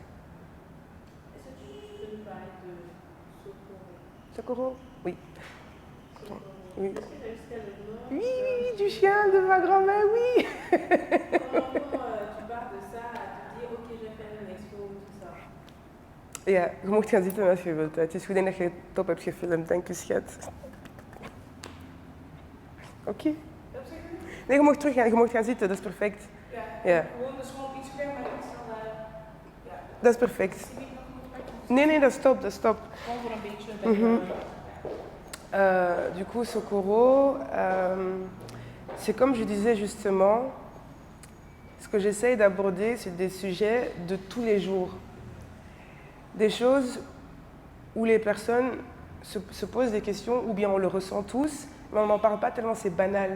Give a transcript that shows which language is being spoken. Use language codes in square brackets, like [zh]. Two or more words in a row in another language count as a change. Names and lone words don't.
[fr] Est-ce que tu peux nous parler de Sokoro? Sokoro? Oui. Sokoro. Oui. Est-ce que tu as jusqu'à le nom? Oui, du chien de ma grand-mère, oui. Comment tu pars de ça à te dire, ok, je vais faire une expo, tout ça? [nl] Ja, je mocht gaan zitten als je wilt. Het is goed dat je het top hebt gefilmd, dank je schat. Oké. Nee, je mocht terug gaan, je mocht gaan zitten, dat is perfect. Ja. Gewoon dus gewoon iets ver, maar iets dan ja. Dat is perfect. Nee, dat is top, dat is top. Gewoon voor een beetje. [fr] Du coup, Sokoro, c'est comme je disais justement, ce que j'essaye d'aborder, c'est des sujets de tous les jours. Des choses où les personnes se posent des questions, ou bien on le ressent tous, mais on n'en parle pas tellement c'est banal.